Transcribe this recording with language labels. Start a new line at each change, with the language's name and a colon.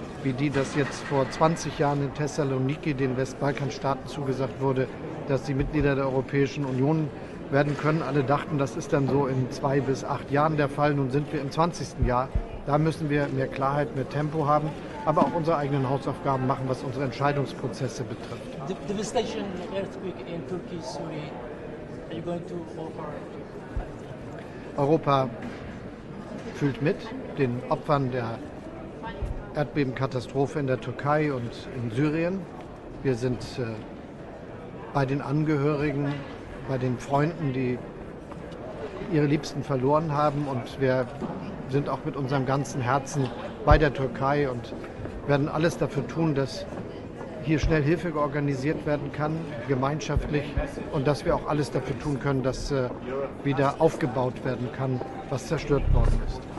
German: wie die, dass jetzt vor 20 Jahren in Thessaloniki den Westbalkanstaaten zugesagt wurde, dass sie Mitglieder der Europäischen Union werden können. Alle dachten, das ist dann so in 2 bis 8 Jahren der Fall. Nun sind wir im 20. Jahr. Da müssen wir mehr Klarheit, mehr Tempo haben, aber auch unsere eigenen Hausaufgaben machen, was unsere Entscheidungsprozesse betrifft.
English: Devastation, earthquake in Turkey, Syria. Are you going to offer?
German: Europa fühlt mit den Opfern der Erdbebenkatastrophe in der Türkei und in Syrien. Wir sind bei den Angehörigen, bei den Freunden, die ihre Liebsten verloren haben, und wir sind auch mit unserem ganzen Herzen bei der Türkei und werden alles dafür tun, dass hier schnell Hilfe organisiert werden kann, gemeinschaftlich, und dass wir auch alles dafür tun können, dass wieder aufgebaut werden kann, was zerstört worden ist.